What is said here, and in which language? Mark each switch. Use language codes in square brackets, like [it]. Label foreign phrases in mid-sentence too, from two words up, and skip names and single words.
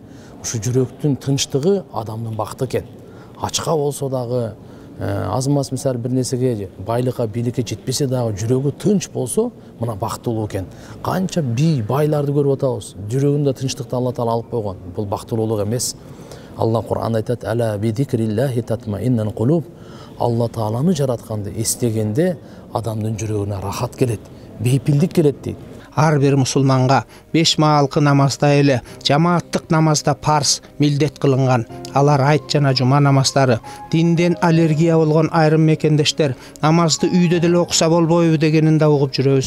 [ky] Ушу жүрөктүн тынчтыгы адамдын бакыты экен. Ачка болсо дагы, аз маз мисалы бир нерсеге, байлыкка, бийликке жетпесе дагы жүрөгү тынч болсо, мына бактылуу экен. Канча байларды көрүп атабыз, жүрөгүндө тынчтыкты Алла Таала алып койгон. Бул бактылуулук эмес. Алла Кур'анда айтат: [ar] "ألا بذكر الله تطمئن القلوب". [ky] Алла Тааланы жаратканды эстегенде адамдын жүрөгүнө рахат келет, бейпилдик келет дейт. Ар бир мусулманга 5 маалкы намазда эле жамааттык намазда парз милдет кылынган. Алар айт жана жума намаздары. Динден аллергия болгон айрым мекендештер намазды үйдө деле окуса болбойбу дегенин да угуп жүрөбүз.